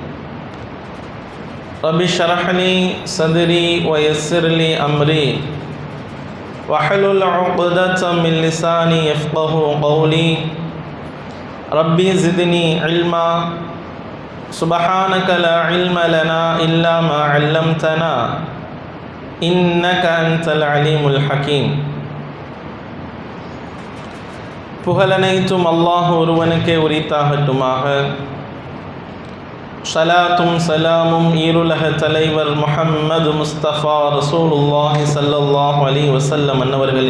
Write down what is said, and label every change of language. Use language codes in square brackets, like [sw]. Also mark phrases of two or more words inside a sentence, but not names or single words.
[ar] رب اشرح لي صدري ويسر لي أمري واحلل عقدة من لساني يفقه قولي ربي زدني علما سبحانك لا علم لنا إلا ما علمتنا إنك أنت العليم الحكيم [ta] புகழனைத்தும் அல்லாஹ் ஒருவனுக்கே உரித்தாகட்டுமாக. ஸலாத்தும் சலாமும் ஈருலக தலைவர் முஹம்மது முஸ்தஃபா [ar] رسول الله صلى الله عليه وسلم [ta] அன்னவர்களின்